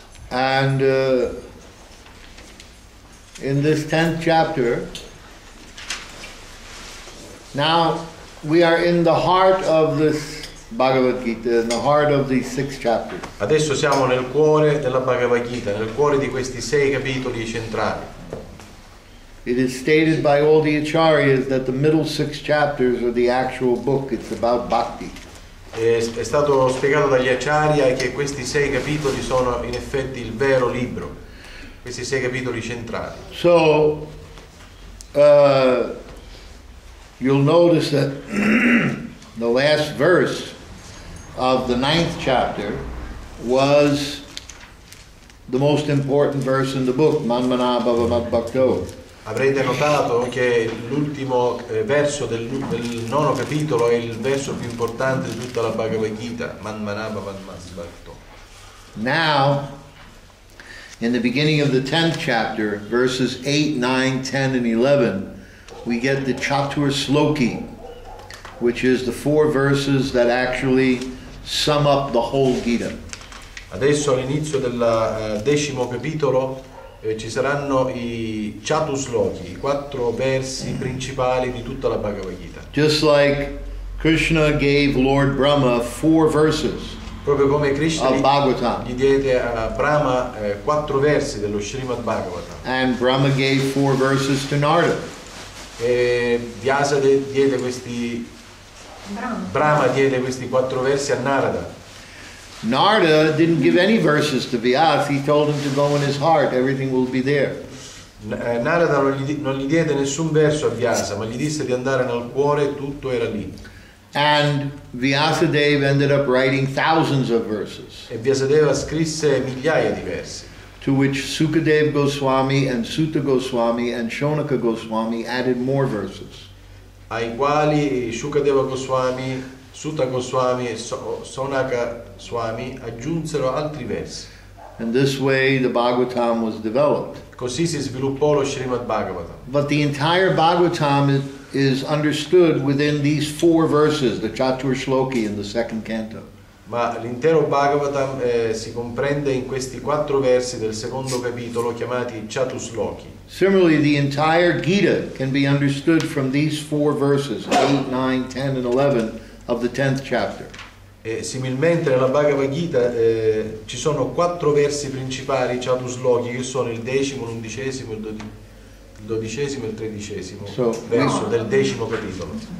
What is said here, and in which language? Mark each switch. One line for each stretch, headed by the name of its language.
English: And in this 10th chapter, now we are in the heart of this Bhagavad Gita, in the heart of these 6 chapters.
Italian: Adesso siamo nel cuore della Bhagavad Gita, nel cuore di questi 6 capitoli centrali.
English: It is stated by all the acharyas that the middle 6 chapters are the actual book. It's about bhakti.
Italian: È stato spiegato dagli acharya che questi 6 capitoli sono in effetti il vero libro, questi 6 capitoli centrali.
English: So, you'll notice that the last verse of the 9th chapter was the most important verse in the book, Manmana Bhava Mad Bhakto.
Italian: Avrete notato che l'ultimo verso del 9º capitolo è il verso più importante di tutta la Bhagavad Gita, Manmana Bhava Mad Bhakto.
English: Now, in the beginning of the 10th chapter, verses 8, 9, 10, and 11, we get the Chatur Sloki, which is the 4 verses that actually sum up the whole Gita.
Italian: Adesso all'inizio del 10º capitolo ci saranno i Chatusloki, i 4 versi principali di tutta la Bhagavad Gita.
English: Just like Krishna gave Lord Brahma 4 verses
Italian: Proprio come Krishna
English: of Bhagavatam,
Italian: gli diede a Brahma 4 versi dello Srimad Bhagavatam.
English: and Brahma gave 4 verses to Narada.
Italian: E Vyasa diede questi Brahma diede questi 4 versi a Narada.
English: Narada didn't give any verses to Vyasa. He told him to go in his heart. Everything will be there.
Italian: Narada non gli diede nessun verso a Vyasa, ma gli disse di andare nel cuore, tutto era lì.
English: And Vyasadeva ended up writing thousands of verses,
Italian: E Vyasadeva scrisse migliaia di versi,
English: to which Sukadeva Goswami and Sutta Goswami and Shonaka Goswami added more verses.
Italian: ai quali Shukadeva Goswami, Sutta Goswami e Sonaka Swami aggiunsero altri versi.
English: And this way the Bhagavatam was developed.
Italian: Così si sviluppò lo Srimad Bhagavatam.
English: But the entire Bhagavatam is understood within these 4 verses, the Chatur Shloki in the 2nd canto.
Italian: Ma l'intero Bhagavatam si comprende in questi 4 versi del 2º capitolo chiamati Chatusloki.
English: Similarly, the entire Gita can be understood from these 4 verses, 8, 9, 10, and 11 of the 10th chapter.
Italian: E similmente nella Bhagavad Gita ci sono 4 versi principali, Chatusloki, che sono il 10º, l'11º, il 12º e il 13º verso del 10º capitolo.